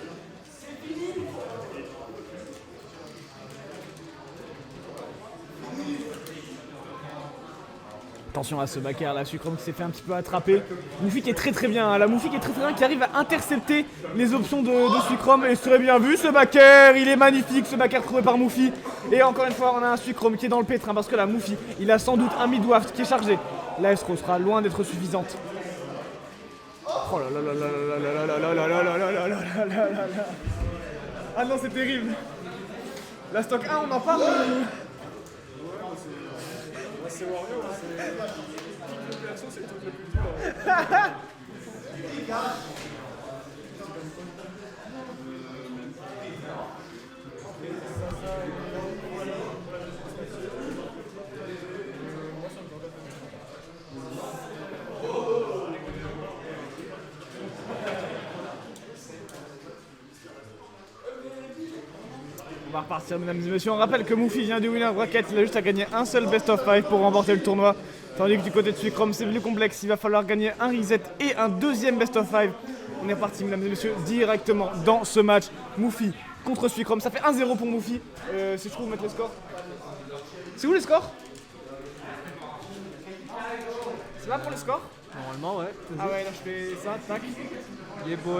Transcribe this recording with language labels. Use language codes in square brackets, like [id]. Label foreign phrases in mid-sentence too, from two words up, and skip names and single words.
[fr] Attention à ce backer là, Sucrome qui s'est fait un petit peu attraper. Mouffi qui est très bien, hein. La Mouffi qui est très bien, qui arrive à intercepter les options de Sucrome. Et très bien vu ce backer, il est magnifique ce backer trouvé par Mouffi. Et encore une fois on a un Sucrome qui est dans le pétrin parce que la Mouffi, il a sans doute un mid-waft qui est chargé. La Estro sera loin d'être suffisante. Oh là là là là là là là là là là là là là là là là là. Ah non c'est terrible. La stock 1 on en parle. C'est Wario, c'est... Kick le perso, c'est le truc le plus dur. On va repartir mesdames et messieurs, on rappelle que Mouffi vient du [en] winner bracket, [fr] il a juste à gagner un seul [en] best of 5 [fr] pour remporter le tournoi. Tandis que du côté de Sucrome c'est plus complexe, il va falloir gagner un reset et un deuxième [en] best of 5. [fr] On est reparti mesdames et messieurs directement dans ce match. Mouffi contre Sucrome, ça fait 1-0 pour Mouffi. Si je trouve mettre les scores. C'est où les scores? C'est là pour les scores? Normalement, ouais. Ah ouais, là je fais ça, tac. [en] Yeah boy.